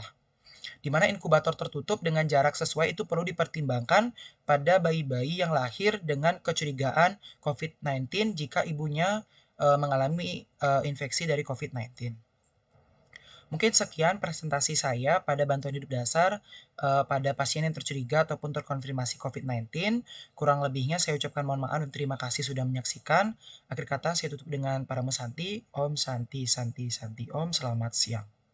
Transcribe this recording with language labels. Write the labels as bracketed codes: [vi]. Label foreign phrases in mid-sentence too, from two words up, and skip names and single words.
[id] Di mana inkubator tertutup dengan jarak sesuai itu perlu dipertimbangkan pada bayi-bayi yang lahir dengan kecurigaan COVID-19 jika ibunya mengalami infeksi dari COVID-19. Mungkin sekian presentasi saya pada bantuan hidup dasar pada pasien yang tercuriga ataupun terkonfirmasi COVID-19. Kurang lebihnya saya ucapkan mohon maaf dan terima kasih sudah menyaksikan. Akhir kata saya tutup dengan para Santi. [sa] Om Santi Santi Santi Om. [id] Selamat siang.